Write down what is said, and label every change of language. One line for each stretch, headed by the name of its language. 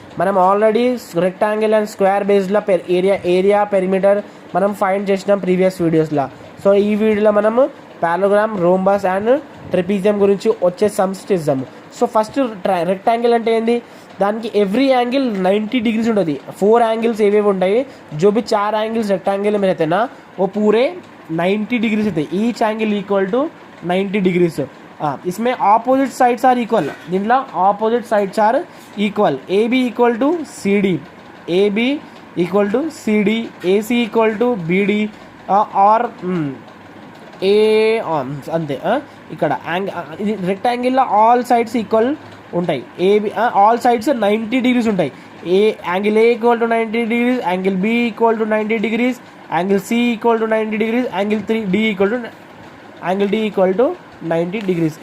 Telugu: మనం already rectangle and square బేస్డ్లో area perimeter మనం find చేసినాం ప్రీవియస్ వీడియోస్లో. సో ఈ వీడియోలో మనము పారలోగ్రామ్, రోంబస్ అండ్ ట్రెపీజియం గురించి వచ్చే సమ్స్ చేద్దాము. సో ఫస్ట్ రెక్టాంగిల్ అంటే ఏంది? దానికి ఎవ్రీ యాంగిల్ 90 डिग्रीज ఉంటుంది.
Hindi: 4 एंगल्स
Telugu: ఏవేవి ఉంటాయి,
Hindi: जो भी 4 एंगल्स रेक्टेंगल में रहते हैं ना वो पूरे 90 डिग्रीज होते हैं.
English: Each angle = 90 degrees.
Hindi: इसमें
English: Opposite sides are equal.
Telugu: దీంట్లో
English: Opposite sides are equal. AB = CD, AB = CD, AC = BD are ఏ అంతే.
Telugu: ఇక్కడ రెక్టాంగిల్లో ఆల్ సైడ్స్ ఈక్వల్ ఉంటాయి. ఆల్ సైడ్స్ 90 డిగ్రీస్ ఉంటాయి. Angle A = 90 degrees, angle B = 90 degrees, angle C = 90 degrees, angle D = 90 degrees.